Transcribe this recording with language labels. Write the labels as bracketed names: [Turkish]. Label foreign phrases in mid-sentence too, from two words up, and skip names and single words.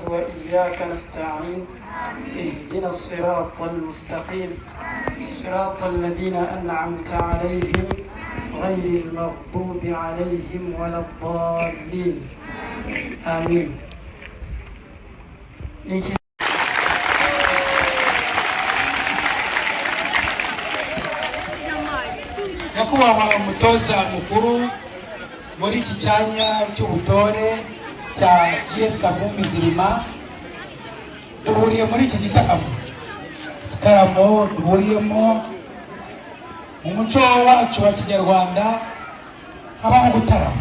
[Arabic] وإياك نستعين اهدنا الصراط المستقيم صراط الذين أنعمت عليهم غير المغضوب عليهم ولا الضالين آمين. [Kinyarwanda] Nyakubahwa umutoza mukuru muri iki cyanya cy'ubutore cya GS Kavumbi Zirima duhuriye muri iki gitaramo duhuriyemo mu muco wacu wa Kinyarwanda habaho gutarama.